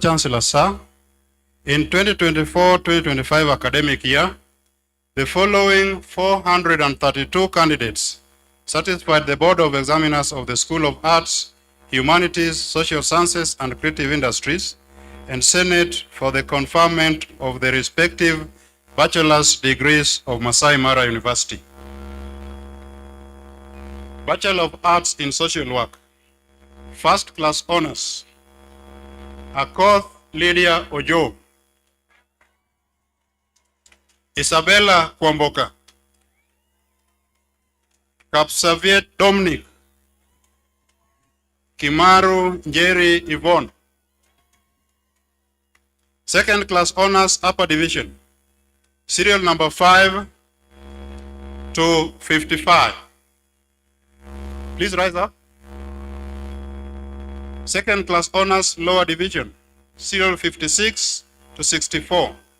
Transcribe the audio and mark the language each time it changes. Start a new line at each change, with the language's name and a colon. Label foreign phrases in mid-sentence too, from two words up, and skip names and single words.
English: Chancellor, sir, in 2024-2025 academic year, the following 432 candidates satisfied the Board of Examiners of the School of Arts, Humanities, Social Sciences, and Creative Industries, and Senate for the conferment of the respective bachelor's degrees of Maasai Mara University. Bachelor of Arts in Social Work, First Class Honors, Akoth Lydia Ojo, Isabella Kwamboka, Kapsaviet Dominic, Kimaru Njeri Yvonne. Second class honors upper division, serial number 5 to 55. Please rise up. Second class honors lower division, serial 56 to 64.